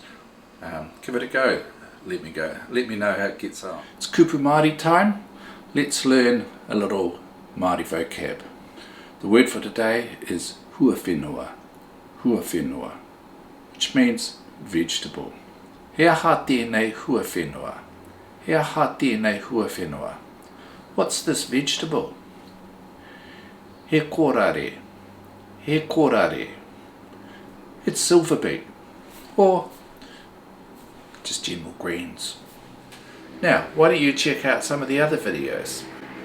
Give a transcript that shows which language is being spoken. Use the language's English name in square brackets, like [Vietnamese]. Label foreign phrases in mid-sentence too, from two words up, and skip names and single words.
[English] Give it a go. Let me know how it gets on. It's [Māori] kupu Māori [English] time. Let's learn a little Māori vocab. The word for today is [Māori] huawhenua, huawhenua, [English] which means vegetable. [Māori] He aha tēnei huawhenua, he aha tēnei huawhenua. [English] What's this vegetable? [Māori] He kōrare, he kōrare. [English] It's silverbeet, or just general greens. Now, why don't you check out some of the other videos?